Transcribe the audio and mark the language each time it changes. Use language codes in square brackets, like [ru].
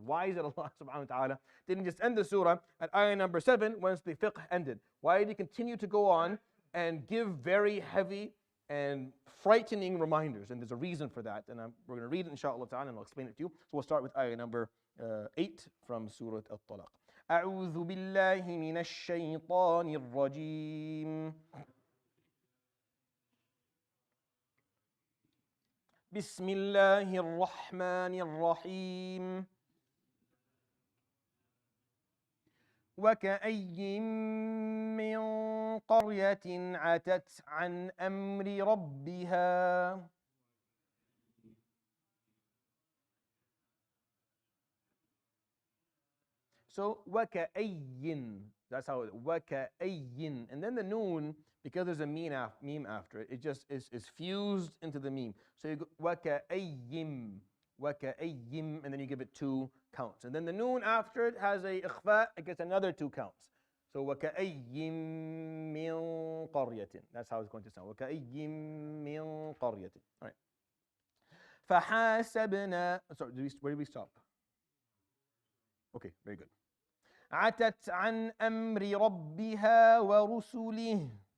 [en] Why is it Allah subhanahu wa ta'ala didn't just end the surah at ayah number 7 once the fiqh ended? Why did he continue to go on and give very heavy and frightening reminders? And there's a reason for that. And we're going to read it inshallah ta'ala and I'll explain it to you. So we'll start with ayah number 8 from Surat Al-Talaq. [ar] أعوذ بالله من الشيطان الرجيم. بسم الله الرحمن الرحيم. وكأي من قرية عتت عن أمر ربها. [en] So وكأي, that's how it, وكأي, and then the noon, because there's a meme after it, it just is fused into the meme. So you go وكأيم, وكأيم, and then you give it 2 counts. And then the noon after it has a ikhfa, it gets another 2 counts. So وكأيم من قرية. That's how it's going to sound. وكأيم من قرية. All right. فحاسبنا. Sorry, where did we stop? Okay, very good. [ar] عتت عن أمر ربها ورسله.